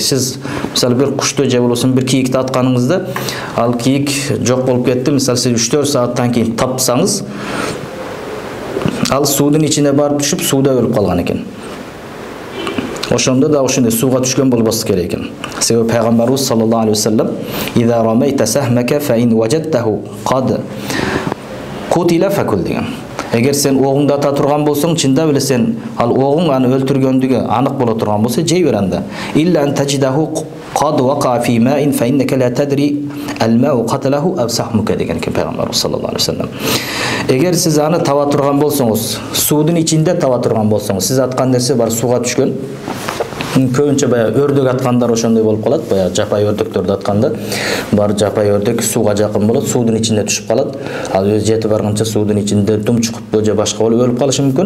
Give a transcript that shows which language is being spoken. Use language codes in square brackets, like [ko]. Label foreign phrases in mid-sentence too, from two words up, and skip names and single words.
[ky] Сиз мисалы бир кушту же болбосо бир кийикти атканыңызда, ал кийик жок болуп кетти, мисалы сиз 3-4 сааттан кийин тапсаңыз, ал суудун ичине барып түшүп, сууда өлүп калган экен. Ошондо да ошондой сууга түшкөн болбосу керек экен. Себеби пайгамбарыбыз [ar] صلى الله عليه وسلم إذا رميت سهمك فإن وجدته قد قتل فكل" деген. Эгер сен огуңду ата турган болсоң, чында эле сен ал огуң аны өлтүргөндүгү анык боло турган болсо, жей бер анда. إلا أن تجده قد وقع في ماء فإنك لا تدري الماء قتله أو سهمك деген Peygamber صلى الله عليه وسلم. [ky] Эгер сиз аны таба турган болсоңуз, суудун ичинде таба турган болсоңуз, сиз аткан нерсе бар суга түшкөн. Көбүнчө баягы өрдөк аткандар ошондой болуп калат. Баягы жапай өрдөктөрдү атканда бар жапай өрдөк сууга жакын болот, суудун ичинде түшүп калат. Ал өз жетип барганча суудун ичинде дум чукуп же башка болуп өлүп калышы мүмкүн.